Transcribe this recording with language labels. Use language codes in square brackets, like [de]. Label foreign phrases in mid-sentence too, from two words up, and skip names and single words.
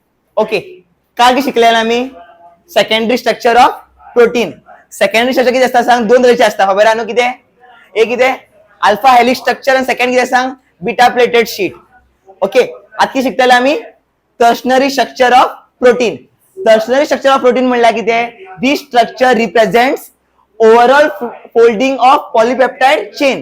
[mr] ओके, काय की शिकलेला आम्ही [en] secondary structure of protein. secondary structure [kok] किती असता सांग, दोन तरेचे असता खबर न्हू कितें. एक कितें [en] alpha helix structure [kok] आणि सेकंड कितें सांग [en] beta pleated sheet. [kok] ओके, आता शिकतले आम्ही [en] tertiary structure of protein. tertiary structure of protein [kok] म्हणल्यार कितें, [en] this structure represents overall folding of polypeptide chain.